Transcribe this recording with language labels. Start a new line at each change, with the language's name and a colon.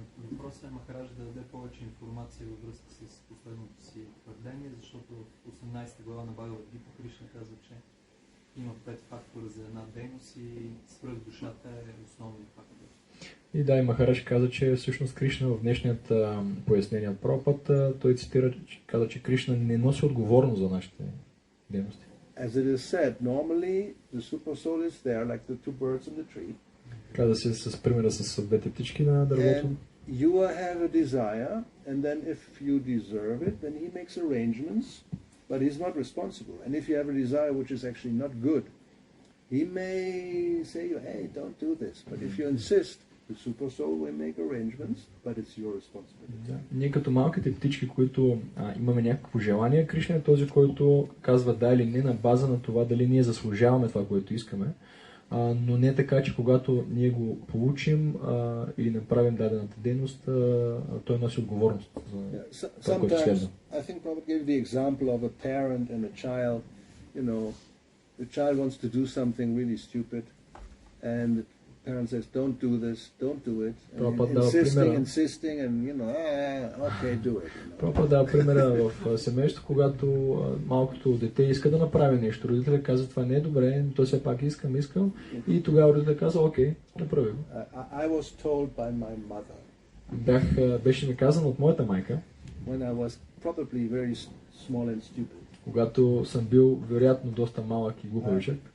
Bulgarian: въпросът е Махарадж да даде повече информация във връзка с последното си твърдение, защото в 18 глава на Бхагавад-гита Кришна казва, че има 5 фактора за една дейност и свръхдушата е основният фактор. И да, и Махарадж каза, че всъщност Кришна в днешният пояснение от Прабхупад, той цитира, каза, че Кришна не носи отговорност за нашите дейности.
English: As it is said, normally the super soul is there like the two birds in the tree.
Bulgarian: Каза се с примера с двете птички на дървото.
English: And you have a desire, and then if you deserve it, then he makes arrangements, but he's not responsible. And if you have a desire which is actually not good, he may say, hey, don't do this. But if you insist, the super soul will make arrangements, but it's your responsibility.
Bulgarian: Да. Ние като малките птички, които имаме някакво желание, Кришна е този, който казва да или не на база на това дали ние заслужаваме това, което искаме. Но не така, че когато ние го получим или направим дадената дейност, той носи отговорност за това, което следва.
English: I think Prabhupada gave the example of a parent and a child. You know, the child wants to do something really stupid, and the parent says, don't do this, don't do it. And insisting, and you know, okay, do it.
Bulgarian: Прабхупада дава примера в семейството, когато малкото дете иска да направи нещо. Родителят казва, това не е добре, но той все пак искам. И тогава родителят казва, окей, направи го.
English: I was told by my mother.
Bulgarian: Беше ми казано от моята майка.
English: When I was probably very small and stupid.
Bulgarian: Когато съм бил вероятно доста малък и глупавичък.